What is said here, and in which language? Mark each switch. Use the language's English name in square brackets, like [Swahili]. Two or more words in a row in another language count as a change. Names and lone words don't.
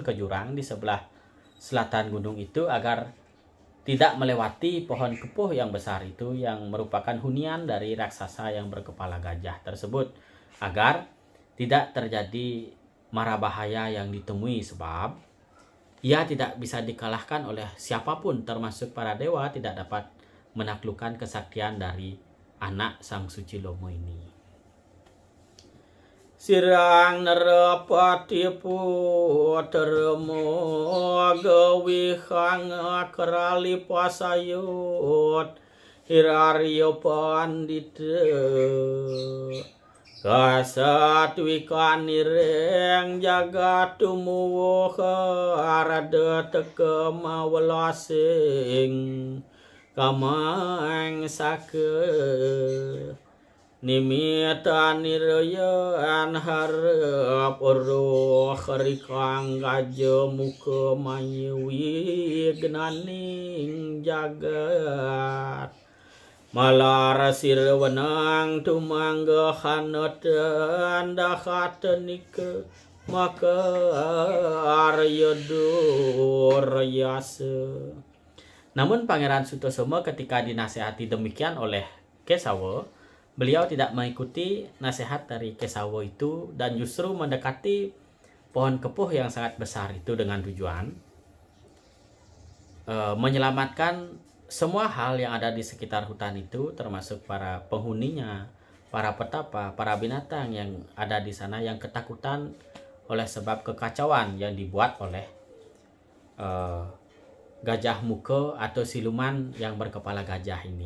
[Indonesian] ke jurang di sebelah selatan gunung itu agar tidak melewati pohon kepuh yang besar itu yang merupakan hunian dari raksasa yang berkepala gajah tersebut, agar tidak terjadi mara bahaya yang ditemui, sebab ia tidak bisa dikalahkan oleh siapapun termasuk para dewa tidak dapat menaklukkan kesaktian dari anak Sang Suci Lomo ini. [Kawi] Sirang nerapati putermo gawihang kerali pasayut Hirario pandita kasatwikan nireng jagat tumuwuh arada teka mawelasing kamang sake nimita nirayan harap roh rikang gaja muka mayewi gnaning jagat malar sirwenang tumangga hanatan dahatenika maka arya duryasa. [Indonesian] Namun Pangeran Sutasoma ketika dinasehati demikian oleh Kesawa, beliau tidak mengikuti nasihat dari Kesawa itu dan justru mendekati pohon kepuh yang sangat besar itu dengan tujuan menyelamatkan semua hal yang ada di sekitar hutan itu, termasuk para penghuninya, para petapa, para binatang yang ada di sana yang ketakutan oleh sebab kekacauan yang dibuat oleh gajah muka atau siluman yang berkepala gajah ini.